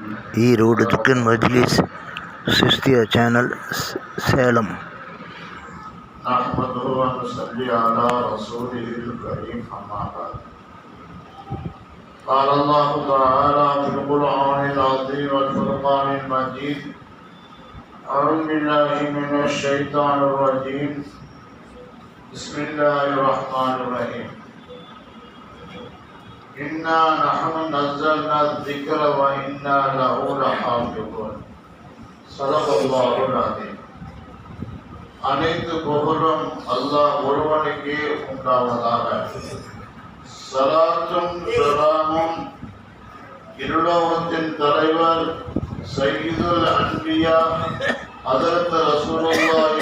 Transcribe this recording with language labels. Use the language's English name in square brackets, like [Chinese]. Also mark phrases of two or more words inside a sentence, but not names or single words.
[Tamil] ஈரோடு துக்கன் மஜ்லிஸ் சிஸ்தியா சேனல் சேலம். [Arabic] نحمده ونصلي على رسوله الكريم أما بعد. قال الله تعالى في القرآن العظيم والفرقان المجيد: أعوذ بالله من الشيطان الرجيم. بسم الله الرحمن الرحيم. إنا نحن نزلنا الذكر وإنا له لحافظون. صدق الله العظيم. [Tamil] அனைத்து புகழும் அல்லாஹ் ஒருவனுக்கே உண்டாவதாக. ஸலாத்தும் ஸலாமும் இருலோகத்தின் தலைவர் [Arabic] سيد الأنبياء [Tamil] ஹஜ்ரத் ரசூலுல்லாஹி